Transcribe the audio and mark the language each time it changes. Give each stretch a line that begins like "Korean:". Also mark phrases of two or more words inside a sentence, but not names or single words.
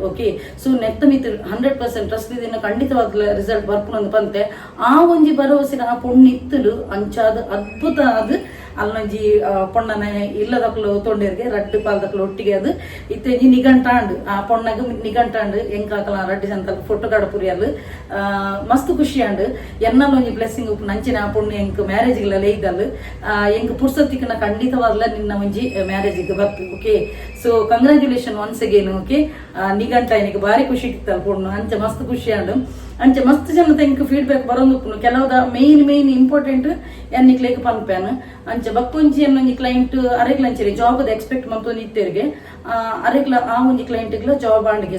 English: okay so
Tulu: ನೆತ್ತ ಮಿತ್ 100% ಟ್ರಸ್ಟ್ ಇದಿನ ಖಂಡಿತವಾಗ್ಲ ರಿಸಲ್ಟ್ ಬರ್ಪುನೊಂದು ಪಂತೆ ಆ ಒಂಜಿ ಭರವಸೆನ ಆ ಪೊಣ್ಣು ಇತ್ತಲು ಅಂಚಾದ ಅದ್ಭುತ ಅದು ಅಲ್ಲೊಂಜಿ ಪೊಣ್ಣನ ಇಲ್ಲದಕ್ಲು ತೊಂಡೇರ್ಗೆ ರಡ್ಡು ಪಾಲ್ದಕ್ಲು ಒಟ್ಟಿಗೆ ಅದು ಇತ್ತೆಂಜಿ ನಿಘಂಟಾಂಡ್ ಆ ಪೊಣ್ಣಗ ನಿಘಂಟಾಂಡ್ ಎಂಕಾಕಲ ರಡ್ಡು ಜಂತಲ್ ಫೋಟೋ ಕಾಡ ಪುರಿಯಲ್ ಮಸ್ತ್ ಖುಷಿ ಆಂಡ್ ಎನ್ನಲ್ ಒಂಜಿ ಬ್ಲೆಸ್ಸಿಂಗ್ ಉಪ್ಪು ನಂಚಿನ ಆ ಪೊಣ್ಣು ಎಂಕ್ ಮ್ಯಾರೇಜ್ಗೆಲ್ಲ ಇದ್ದಲ್ ಎಂಕ್ ಪುರ್ಸತ್ತಿನ ಖಂಡಿತವಾಗ್ಲ ನಿನ್ನ ಒಂಜಿ ಮ್ಯಾರೇಜಿಗೆ ಬರ್ತು.
English: okay so congratulation once again.
Tulu: ಓಕೆ ನಿಘಂಟ ನಿನಗೆ ಬಾರಿ ಖುಷಿ ಇತ್ತಲ್ ಪೊಣ್ಣು ಅಂಚ ಮಸ್ತ್ ಖುಷಿ ಆಂಡ್ ಅಂಚೆ ಮಸ್ತ್ ಜನ ತೆಂಕ್ ಫೀಡ್ಬ್ಯಾಕ್ ಬರೋದು ಕೆಲವುದ
English: main important
Tulu: ಎನ್ನಿಕ್ಲೇಕ್ ಪನ್ಪೇನು ಅಂಚೆ ಬಕ್ಕೊಂಜಿ ಅನ್ನೊಂಜಿ ಕ್ಲೈಂಟ್ ಅರೆಗ್ಲ ಅಂಚೆರಿ
English: job expect
Tulu: ಮಂತೊಂದು ಇತ್ತೇರಿಗೆ ಅರೆಗ್ಲ ಆ ಒಂಜಿ ಕ್ಲೈಂಟ್ಗ್ಲ ಜಾಬ್ ಆಂಡ್ಗೆ.